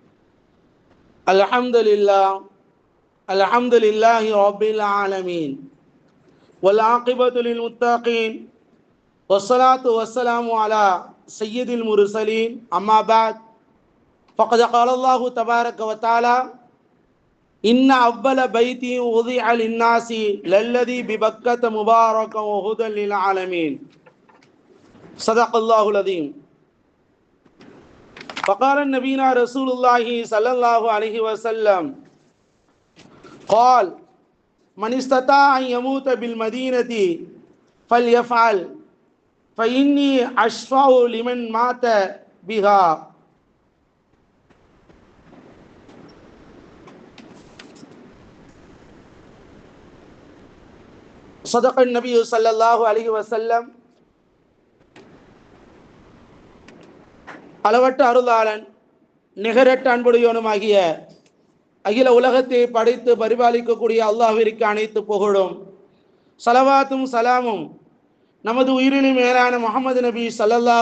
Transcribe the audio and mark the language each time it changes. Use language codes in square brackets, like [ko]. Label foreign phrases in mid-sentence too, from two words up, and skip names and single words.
[ar] الحمد لله رب العالمين والعاقبة للمتقين والصلاة والسلام على سيد المرسلين. أما بعد، فقد قال الله تبارك وتعالى إن أول بيت وضع للناس للذي ببكة مباركا وهدى للعالمين. صدق الله العظيم. فقال النبينا رسول الله صلى الله عليه وسلم قال من استطاع أن يموت بالمدينة فليفعل فإني أشفع لمن مات بها. صدق النبي صلى الله عليه وسلم. [ta] அளவற்ற அருளாளன் நிகரற்ற அன்புடையவனுமாகிய அகில உலகத்தை படைத்து பரிபாலிக்கக்கூடிய அல்லாஹ்விற்கு அனைத்து புகழும் ஸலவாத்தும் சலாமும் நமது உயிரினும் மேலான முஹம்மது நபி ஸல்லல்லாஹு